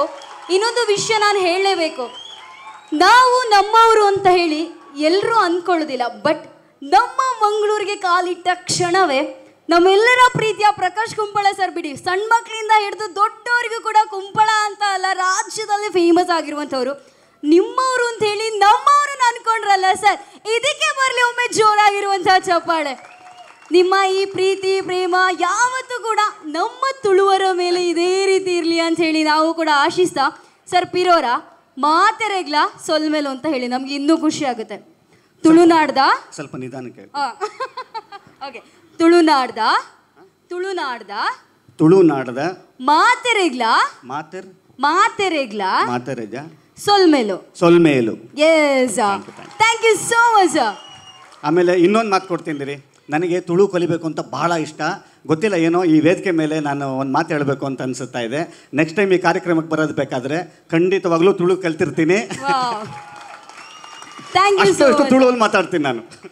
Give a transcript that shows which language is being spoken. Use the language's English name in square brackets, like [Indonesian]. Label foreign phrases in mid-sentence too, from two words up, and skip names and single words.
[Kannada] ಇನ್ನೊಂದು ವಿಷಯ ನಾನು ಹೇಳಲೇಬೇಕು, ನಾವು ನಮ್ಮವರು ಅಂತ ಹೇಳಿ ಎಲ್ಲರೂ ಅಂದ್ಕೊಳ್ಳೋದಿಲ್ಲ, ಬಟ್ ನಮ್ಮ ಮಂಗಳೂರಿಗೆ ಕಾಲಿಟ್ಟ ಕ್ಷಣವೇ ನಮ್ಮೆಲ್ಲರ ಪ್ರೀತಿಯ ಪ್ರಕಾಶ್ ಕುಂಪಳ ಸರ್ ಬಿಡಿ, ಸಣ್ಣ ಮಕ್ಕಳಿಂದ ಹಿಡಿದು ದೊಡ್ಡವರಿಗೂ ಕೂಡ ಕುಂಪಳ ಅಂತ ಅಲ್ಲ ರಾಜ್ಯದಲ್ಲಿ ಫೇಮಸ್ ಆಗಿರುವಂಥವ್ರು ನಿಮ್ಮವರು ಅಂತ ಹೇಳಿ ನಮ್ಮವ್ರನ್ನ ಅನ್ಕೊಂಡ್ರಲ್ಲ ಸರ್, ಇದಕ್ಕೆ ಬರಲಿ ಒಮ್ಮೆ ಜೋರಾಗಿರುವಂಥ ಚಪ್ಪಾಳೆ. ನಿಮ್ಮ ಈ ಪ್ರೀತಿ ಪ್ರೇಮ ಯಾವತ್ತೂ ಕೂಡ ನಮ್ಮ ತುಳುವರ ಮೇಲೆ ಇದೇ ರೀತಿ ಇರಲಿ ಅಂತ ಹೇಳಿ ನಾವು ಕೂಡ ಆಶಿಸ್ತಾ, ಸರ್ [Tulu] ಪಿರೋರ ಮಾತೆರೆಗ್ಲ ಸೊಲ್ಮೇಲು [Kannada] ಅಂತ ಹೇಳಿ ನಮ್ಗೆ ಇನ್ನೂ ಖುಷಿ ಆಗುತ್ತೆ. [Tulu] ತುಳುನಾಡ್ದ [Kannada] ಸ್ವಲ್ಪ ನಿಧಾನಕ್ಕೆ. ಓಕೆ, [Tulu] ತುಳುನಾಡ್ದ ತುಳುನಾಡದ ಮಾತೆರೆಗ್ಲ ಸೊಲ್ಮೇಲು. [English] Yes, thank you so much. [Kannada] ಆಮೇಲೆ ಇನ್ನೊಂದು ಮಾತು ಕೊಡ್ತೀನಿ ರೀ, ನನಗೆ ತುಳು ಕಲಿಬೇಕು ಅಂತ ಬಹಳ ಇಷ್ಟ. ಗೊತ್ತಿಲ್ಲ ಏನೋ ಈ ವೇದಿಕೆ ಮೇಲೆ ನಾನು ಒಂದು ಮಾತು ಹೇಳಬೇಕು ಅಂತ ಅನಿಸುತ್ತಾ ಇದೆ. [English] next time [Kannada] ಈ ಕಾರ್ಯಕ್ರಮಕ್ಕೆ ಬರೋದು ಬೇಕಾದರೆ ಖಂಡಿತವಾಗ್ಲೂ ತುಳು ಕಲ್ತಿರ್ತೀನಿ. [English] Thank you so much. [Kannada] ತುಳುವಲ್ಲಿ ಮಾತಾಡ್ತೀನಿ ನಾನು.